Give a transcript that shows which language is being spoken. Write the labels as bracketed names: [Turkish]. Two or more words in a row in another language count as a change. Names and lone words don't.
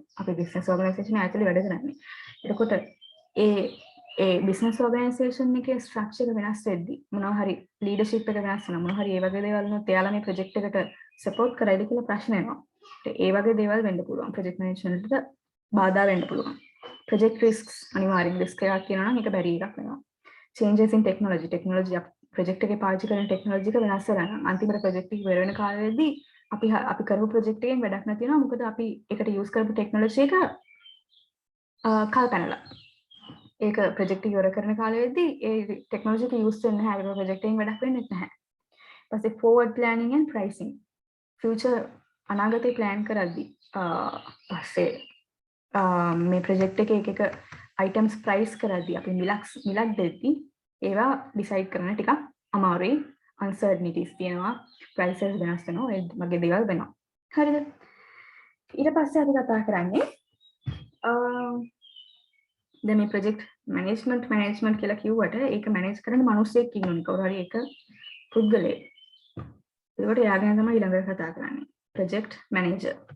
[Sinhala] අපි [English] business organization [Sinhala] ඇතුලේ වැඩ කරන්නේ. එතකොට ඒ [English] business organization [Sinhala] එකේ structure වෙනස් වෙද්දී මොනවා හරි leadership එක වෙනස් වෙනවා. මොනවා හරි ඒ වගේ දේවල් වුණොත් එයාලා මේ project එකට support කරයිද කියලා ප්‍රශ්න එනවා. ඒ වගේ දේවල් වෙන්න පුළුවන්. [English] project management [Sinhala] එකට බාධා වෙන්න පුළුවන්. [English] project risks [Sinhala] අනිවාර්යෙන් risk එකක් කියනවා නම් ඒක බැරි එකක් වෙනවා. [English] changes in technology project [Sinhala] එකේ පාවිච්චි කරන technology එක වෙනස් වෙලා නම් අන්තිමට project එක ඉවර වෙන කාලෙදී අපි කරපු project එකෙන් වැඩක් නැති වෙනවා මොකද අපි ඒකට use කරපු technology එක කල්පනලා ඒක project එක ඉවර කරන කාලෙදී ඒ technology එක use වෙන්නේ නැහැ ඒක project එකෙන් වැඩක් වෙන්නේ නැහැ ඊපස්සේ [English] forward planning and pricing future [Sinhala] අනාගතේ plan කරද්දී පස්සේ මේ project එකේ එක items price කරද්දී අපි මිලක් දෙද්දී ඒවා decide කරන්න ටිකක් අමාරුයි uncertainties තියෙනවා prices වෙනස් වෙනවා ඒ වගේ දේවල් වෙනවා හරිද ඊට පස්සේ අපි කතා කරන්නේ දැන් මේ [English] project management [Sinhala] කියලා කිව්වට ඒක manage කරන්න මිනිස්සෙක් ඉන්නෝනේ කවුරු හරි ඒක පුද්ගලයෙක් ඒකට එයා ගැන තමයි ඊළඟට කතා කරන්නේ [English] project manager